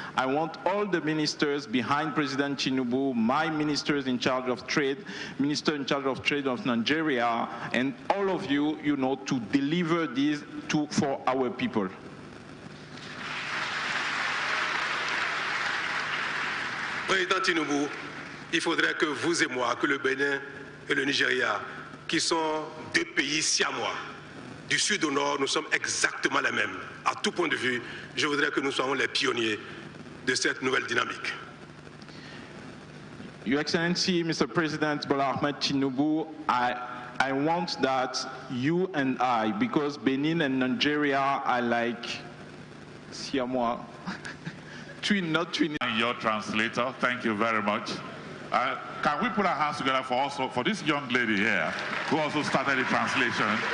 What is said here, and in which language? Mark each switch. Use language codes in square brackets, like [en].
[en] I want all the ministers behind President Tinubu, my ministers in charge of trade, Minister in charge of trade of Nigeria, and all of you, to deliver this for our people. [fr] Président Tinubu, il faudrait que vous et moi, que le Bénin et le Nigeria, qui sont deux pays siamois, du sud au nord, nous sommes exactement les mêmes. À tout point de vue, je voudrais que nous soyons les pionniers de cette nouvelle dynamique. [en] Your Excellency, Mr. President Bola Ahmed Tinubu, I want that you and I, because Benin and Nigeria are like siamois, not twin. Your translator, thank you very much. Can we put our hands together for this young lady here who also started the translation?